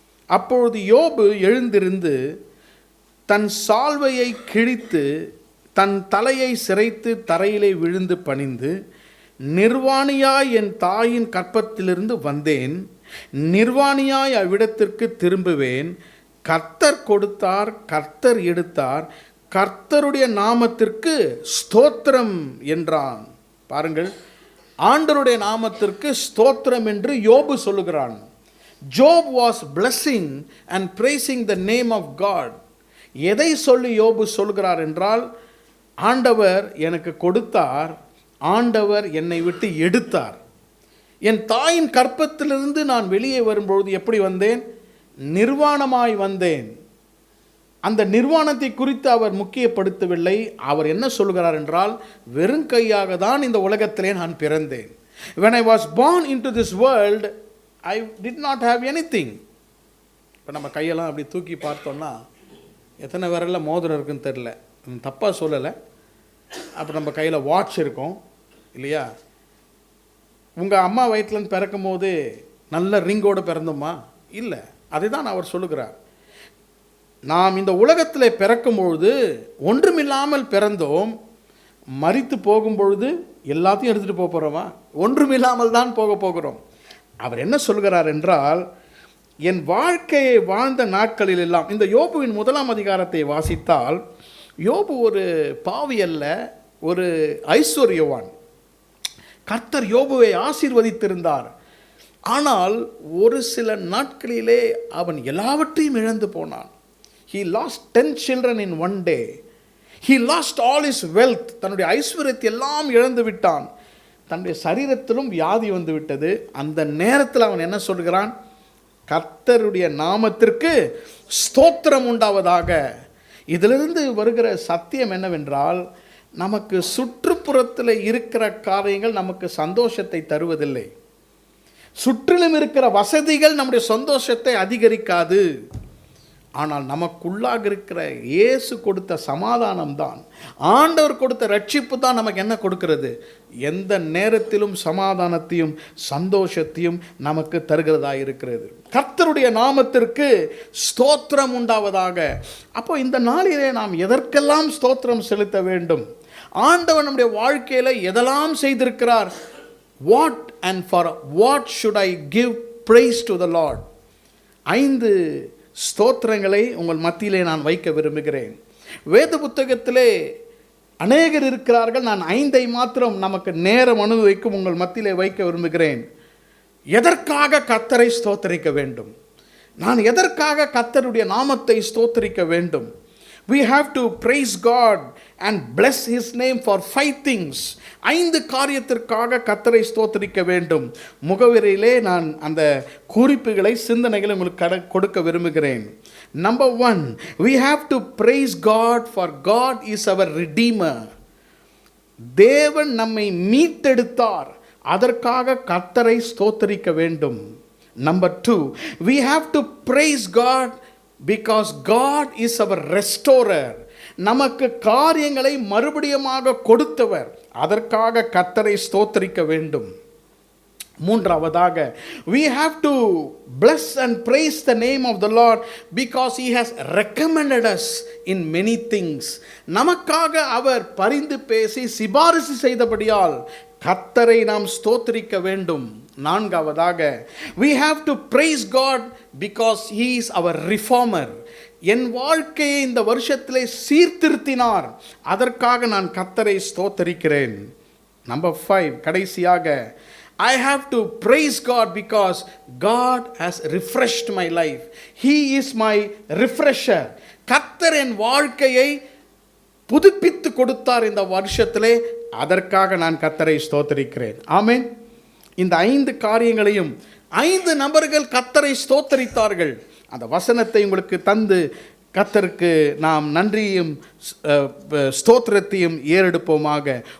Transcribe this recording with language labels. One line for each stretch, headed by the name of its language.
Tamil: அப்பொழுது யோபு எழுந்திருந்து தன் சால்வையை கிழித்து தன் தலையை சிரைத்து தரையிலே விழுந்து பணிந்து, நிர்வாணியாய் என் தாயின் கற்பத்திலிருந்து வந்தேன், நிர்வாணியாய் அவ்விடத்திற்கு திரும்புவேன். கர்த்தர் கொடுத்தார், கர்த்தர் எடுத்தார், கர்த்தருடைய நாமத்திற்கு ஸ்தோத்திரம் என்றான். பாருங்கள், ஆண்டவருடைய நாமத்திற்கு ஸ்தோத்திரம் என்று யோபு சொல்லுகிறான்.
English: Job was blessing and praising the name of God.
Tamil: எதை சொல்லி யோபு சொல்கிறார் என்றால், ஆண்டவர் எனக்கு கொடுத்தார், ஆண்டவர் என்னை விட்டு எடுத்தார். என் தாயின் கற்பத்திலிருந்து நான் வெளியே வரும்பொழுது எப்படி வந்தேன்? நிர்வாணமாய் வந்தேன். அந்த நிர்வாணத்தை குறித்து அவர் முக்கியப்படுத்தவில்லை. அவர் என்ன சொல்கிறார் என்றால், வெறும் கையாக தான் இந்த உலகத்திலே நான் பிறந்தேன்.
English: When I was born into this world, I did not have anything.
Tamil: இப்போ நம்ம கையெல்லாம் அப்படி தூக்கி பார்த்தோம்னா எத்தனை விரலில் மோதிரம் இருக்குன்னு தெரில, தப்பாக சொல்லலை. அப்போ நம்ம கையில் வாட்ச் இருக்கும் இல்லையா? உங்கள் அம்மா வயிற்றுலேருந்து பிறக்கும் போது நல்ல ரிங்கோடு பிறந்தோமா? இல்லை. அதை தான் அவர் சொல்லுகிறார். நாம் இந்த உலகத்தில் பிறக்கும் பொழுது ஒன்றுமில்லாமல் பிறந்தோம். மரித்து போகும் பொழுது எல்லாத்தையும் எடுத்துகிட்டு போக போகிறோமா? ஒன்றுமில்லாமல் தான் போக போகிறோம். அவர் என்ன சொல்கிறார் என்றால், என் வாழ்க்கையை வாழ்ந்த நாட்களில் எல்லாம், இந்த யோபுவின் 1ஆம் அதிகாரத்தை வாசித்தால், யோபு ஒரு பாவி அல்ல, ஒரு ஐஸ்வர்யவான். கர்த்தர் யோபுவை ஆசீர்வதித்திருந்தார். ஆனால் ஒரு சில நாட்களிலே அவன் எல்லாவற்றையும் இழந்து போனான்.
English: He lost 10 children in one day. He lost all his wealth.
Tamil: தன்னுடைய ஐஸ்வர்யத்தை எல்லாம் இழந்து விட்டான். தன்னுடைய சரீரத்திலும் வியாதி வந்து விட்டது. அந்த நேரத்தில் அவன் என்ன சொல்கிறான்? கர்த்தருடைய நாமத்திற்கு ஸ்தோத்திரம் உண்டாவதாக. இதிலிருந்து வருகிற சத்தியம் என்னவென்றால், நமக்கு சுற்றுப்புறத்தில் இருக்கிற காரியங்கள் நமக்கு சந்தோஷத்தை தருவதில்லை. சுற்றிலும் இருக்கிற வசதிகள் நம்முடைய சந்தோஷத்தை அதிகரிக்காது. ஆனால் நமக்குள்ளாக இருக்கிற இயேசு கொடுத்த சமாதானம் தான், ஆண்டவர் கொடுத்த ரட்சிப்பு தான் நமக்கு என்ன கொடுக்கிறது? எந்த நேரத்திலும் சமாதானத்தையும் சந்தோஷத்தையும் நமக்கு தருகிறதா இருக்கிறது. கர்த்தருடைய நாமத்திற்கு ஸ்தோத்திரம் உண்டாவதாக. அப்போ இந்த நாளிலே நாம் எதற்கெல்லாம் ஸ்தோத்திரம் செலுத்த வேண்டும்? ஆண்டவர் நம்முடைய வாழ்க்கையில் எதெல்லாம் செய்திருக்கிறார்?
English: What and for what should I give praise to the Lord?
Tamil: 5 ஸ்தோத்திரங்களை உங்கள் மத்தியிலே நான் வைக்க விரும்புகிறேன். வேத புத்தகத்திலே அநேகர் இருக்கிறார்கள். நான் 5 மாத்திரம் நமக்கு நேரம் அனுபவிக்கும் உங்கள் மத்தியிலே வைக்க விரும்புகிறேன். எதற்காக கர்த்தரை ஸ்தோத்தரிக்க வேண்டும்? நான் எதற்காக கர்த்தருடைய நாமத்தை ஸ்தோத்தரிக்க வேண்டும்?
English: We have to praise God and bless His name for 5 things.
Tamil: 5 காரியத்திற்காக கர்த்தரை ஸ்தோத்தரிக்க வேண்டும். முகவரியிலே நான் அந்த குறிப்புகளை, சிந்தனைகளை உங்களுக்கு கொடுக்க விரும்புகிறேன்.
English: Number 1, we have to praise God for God is our redeemer.
Tamil: தேவன் நம்மை மீட்டெடுத்தார். அதற்காக கர்த்தரை ஸ்தோத்தரிக்க வேண்டும்.
English: Number 2, we have to praise God because God is our restorer.
Tamil: நமக்கு காரியங்களை மறுபடியுமாக கொடுத்தவர். அதற்காக கர்த்தரை ஸ்தோத்தரிக்க வேண்டும். மூன்றாவதாக,
English: we have to bless and praise the name of the Lord because He has recommended us in many things.
Tamil: நமக்காக அவர் பரிந்து பேசி சிபாரிசு செய்தபடியால் கர்த்தரை நாம் ஸ்தோத்தரிக்க வேண்டும். நான்காவதாக,
English: we have to praise God because He is our reformer.
Tamil: என் வாழ்க்கையை இந்த வருஷத்திலே சீர்திருத்தினார். அதற்காக நான் கர்த்தரை ஸ்தோத்தரிக்கிறேன்.
English: number 5,
Tamil: கடைசியாக,
English: I have to praise God because God has refreshed my life. He is my refresher.
Tamil: கர்த்தர் என் வாழ்க்கையை புதுப்பித்து கொடுத்தார் இந்த வருஷத்திலே. அதற்காக நான் கர்த்தரை ஸ்தோத்தரிக்கிறேன். ஆமென். இந்த 5 காரியங்களையும் 5 நபர்கள் கர்த்தரை ஸ்தோத்தரித்தார்கள். அந்த வசனத்தை உங்களுக்கு தந்து கர்த்தருக்கு நாம் நன்றியும் ஸ்தோத்திரத்தையும் ஏறெடுப்போமாக.